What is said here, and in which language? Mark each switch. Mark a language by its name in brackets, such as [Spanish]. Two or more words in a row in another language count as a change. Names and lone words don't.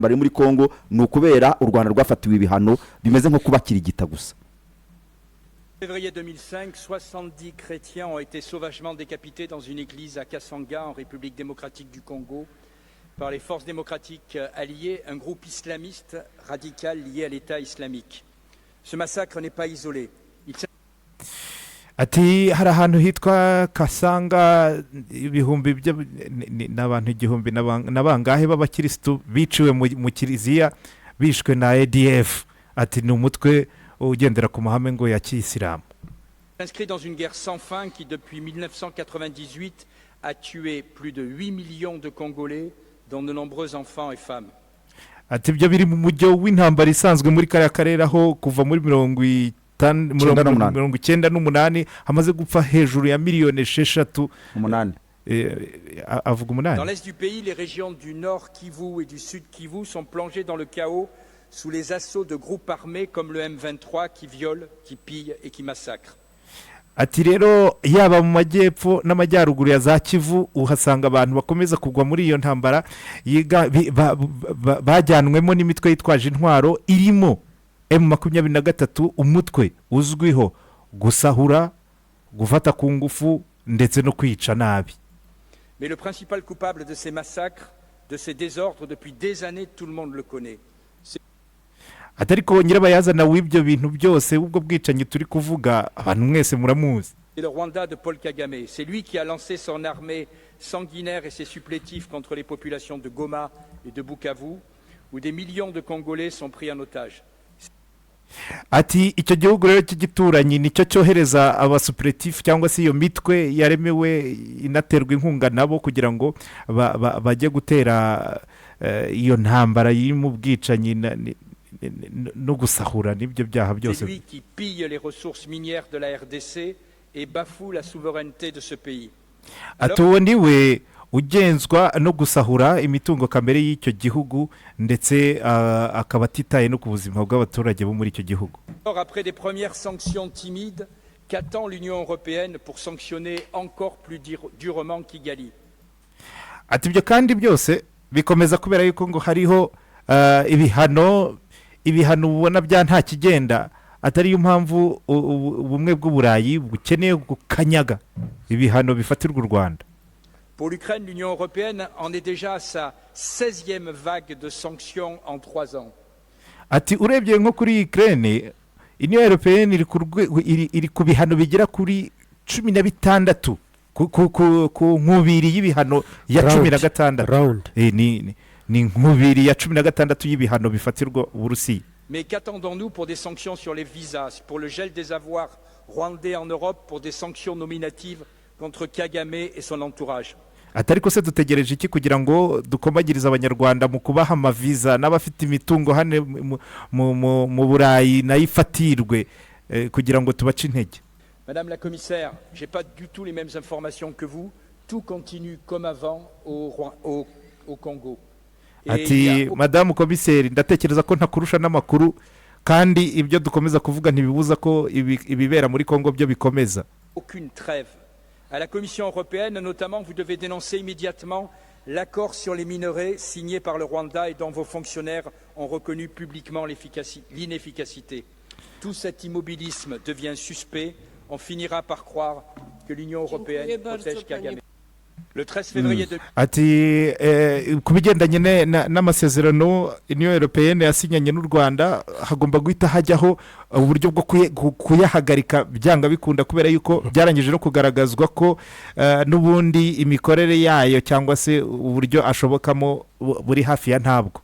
[Kinyarwanda] bari muri Kongo ni ukubera u Rwanda rwafatiwe ibihano bimeze nko kubakirigita gusa. [French] Février 2005, 70 chrétiens ont été sauvagement décapités dans une église à Kasanga, en République démocratique du Congo, par les forces démocratiques alliées, un groupe islamiste radical lié à l'État islamique. Ce massacre n'est pas isolé. [Kinyarwanda] Ati hari ahantu hitwa Kasanga ibihumbi n'abantu igihumbi n'abangahe b'abakirisitu biciwe mu kiliziya bishwe na ADF. Ati ni umutwe ugendera ku mahame ngo ya Kiyisilamu. [French] Inscrit dans une guerre sans fin qui depuis 1998 a tué plus de 8 millions de Congolais dont de nombreux enfants et femmes. [Kinyarwanda] Ati ibyo biri mu mujyo w'intambara isanzwe muri kariya karere aho kuva muri 1998 hamaze gupfa hejuru ya miliyoni 6 avuga umunani. [French] Dans l'est du pays, les régions du nord Kivu et du sud Kivu sont plongées dans le chaos sous les assauts de groupes armés comme le M23 qui violent, qui pillent et qui massacrent. [Kinyarwanda] Ati rero yaba mu majyepfo n'amajyaruguru ya za Kivu uhasanga abantu bakomeza kugwa muri iyo ntambara bajyanwemo n'imitwe yitwaje intwaro irimo M23 umutwe uzwiho gusahura, gufata ku ngufu ndetse no kwica nabi. [French] Mais le principal coupable de ces massacres, de ces désordres depuis des années, tout le monde le connaît. [Kinyarwanda] Atariko nyirabayazana w'ibyo bintu byose ubwo bwicanyi turi kuvuga abantu mwese muramuzi. [French] C'est le Rwanda de Paul Kagame. C'est lui qui a lancé son armée sanguinaire et ses supplétifs contre les populations de Goma et de Bukavu, où des millions de Congolais sont pris en otage. [Kinyarwanda] Ati icyo gihugu rero cy'igituranyi nicyo cyohereza abasupplétifs cyangwa se iyo mitwe yaremewe inaterwa inkunga nabo kugira ngo bajye gutera iyo ntambara iri mu bwicanyi no gusahura n'ibyo byaha byose. [French] C'est lui qui pille les ressources minières de la RDC et bafoue la souveraineté de ce pays. [Kinyarwanda] Atuwo ndiwe ugenzwa no gusahura imitungo kamere y'icyo gihugu ndetse akaba atitaye no ku buzima bw'abaturage bo muri icyo gihugu. [French] Après des premières sanctions timides, qu'attend l'Union européenne pour sanctionner encore plus durement Kigali? [Kinyarwanda] Ati ibyo kandi byose bikomeza kubera yuko ngo hariho ibihano ubona bya nta kigenda, atari yo mpamvu ubumwe bw'uburayi bukeneye gukanyaga ibihano bifatirwa u Rwanda. [French] Pour l'Ukraine, l'Union européenne en est déjà à sa 16e vague de sanctions en 3 ans. [Kinyarwanda] Ati urebye nko kuri Ukraine, Union européenne iri ku bihano bigera kuri 16 ku nkubiri y'ibihano ya 16. Ni nkubiri ya 16 y'ibihano bifatirwa Uburusiya. [French] Mais qu'attendons-nous pour des sanctions sur les visas, pour le gel des avoirs rwandais en Europe, pour des sanctions nominatives contre Kagame et son entourage? [Kinyarwanda] Atariko se dutegereje iki kugira ngo dukomagiriza abanyarwanda mu kubaha amaviza n'abafite imitungo hane mu Burayi nayifatirwe kugira ngo tubace intege? [French] Madame la commissaire, j'ai pas du tout les mêmes informations que vous. Tout continue comme avant au Congo. [Kinyarwanda] Ati Madame Komiseri, ndatekereza ko ntakurusha n'amakuru kandi ibyo dukomeza kuvuga ntibibuza ko ibibera muri Kongo byo bikomeza. [French] Aucune trêve. À la Commission européenne, notamment, vous devez dénoncer immédiatement l'accord sur les minerais signé par le Rwanda et dont vos fonctionnaires ont reconnu publiquement l'inefficacité. Tout cet immobilisme devient suspect. On finira par croire que l'Union européenne protège Kagame. Le 13 février de... [Kinyarwanda] Ati kubigendanye n'amasezerano Union Européenne yasinyanye n'u Rwanda hagomba guhita hajyaho uburyo bwo kuyahagarika byanga bikunda kubera yuko byarangije no kugaragazwa ko n'ubundi imikorere yayo cyangwa se uburyo ashobokamo buri hafi ya ntabwo.